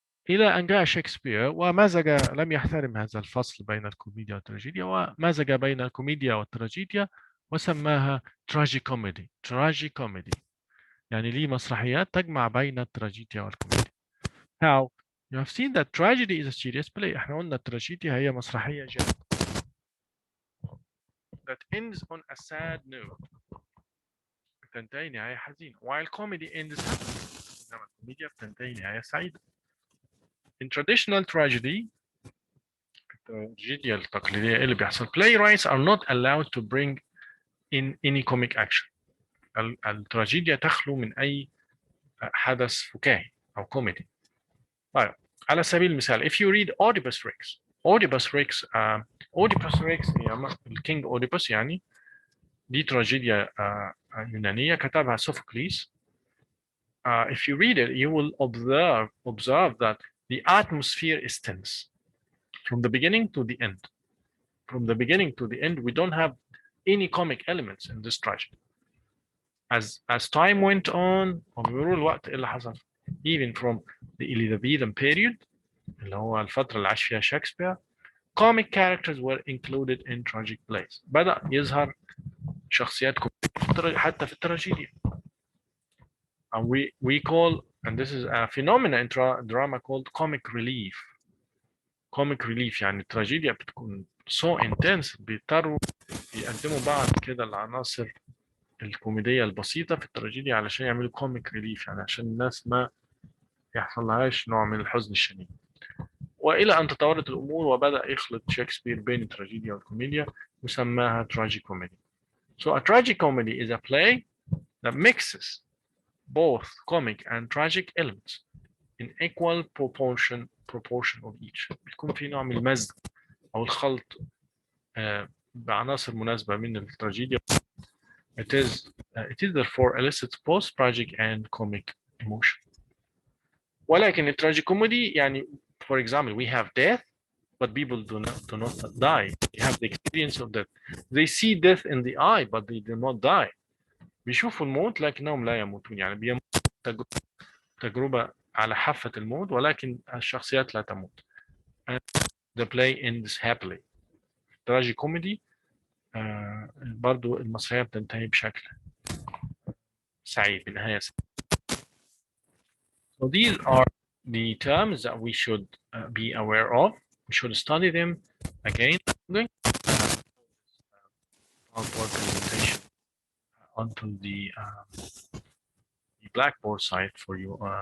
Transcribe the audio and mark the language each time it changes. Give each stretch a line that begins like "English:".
Arabic: إلى أن جاء شكسبير ومزج، لم يحترم هذا الفصل بين الكوميديا والتراجيديا ومزج بين الكوميديا والتراجيديا وسماها تراجي كوميدي. يعني ليه مسرحيات تجمع بين التراجيديا والكوميديا.
English: How? You have seen that tragedy is a serious play.
Arabic: احنا قلنا التراجيديا هي مسرحية جاد
English: that ends on a sad note.
Arabic: بتنتهي نهاية حزينة.
English: While comedy ends happily.
Arabic: إنما الكوميديا بتنتهي نهاية سعيدة.
English: In traditional tragedy,
Arabic: التراجيديا التقليدية اللي بيحصل
English: playwrights are not allowed to bring in any comic action.
Arabic: التراجيديا تخلو من أي حدث فكاهي أو كوميدي. طيب على سبيل المثال
English: if you read
Arabic: Oedipus Rex Oedipus Rex هي الكينج أوديبوس يعني دي تراجيديا يونانية كتبها سوفوكليس.
English: If you read it you will observe that the atmosphere is tense from the beginning to the end. From the beginning to the end we don't have any comic elements in this tragedy. As time went on
Arabic: وبمرور الوقت اللي حصل
English: even from the Elizabethan period
Arabic: اللي هو الفترة اللي عاش فيها شكسبير
English: comic characters were included in tragic plays.
Arabic: بدأ يظهر شخصيات كوميدية حتى في التراجيديا.
English: And we call, and this is a phenomenon in drama called comic relief.
Arabic: Comic relief يعني التراجيديا بتكون
English: so intense
Arabic: بيضطروا يقدموا بعض كده العناصر الكوميدية البسيطة في التراجيديا علشان يعملوا كوميك ريليف يعني عشان الناس ما يحصل لهاش نوع من الحزن الشديد. وإلى أن تطورت الأمور وبدأ يخلط شكسبير بين التراجيديا والكوميديا وسماها tragicomedy.
English: So a tragicomedy is a play that mixes both comic and tragic elements in equal proportion of each.
Arabic: بيكون في نوع من المزج أو الخلط بعناصر مناسبة من التراجيديا.
English: It is therefore elicits both tragic and comic emotion.
Arabic: ولكن التراجيكوميدي يعني
English: for example we have death but people do not die. They have the experience of death. They see death in the eye but they do not die.
Arabic: بيشوفوا الموت لكنهم لا يموتون يعني بيموتوا تجربة على حافة الموت ولكن الشخصيات لا تموت.
English: And the play ends happily.
Arabic: تراجيكوميدي برضو المسرحية بتنتهي بشكل سعيد بنهاية سعيدة.
English: So these are the terms that we should be aware of. We should study them again. I'm going to PowerPoint presentation onto the Blackboard site for you.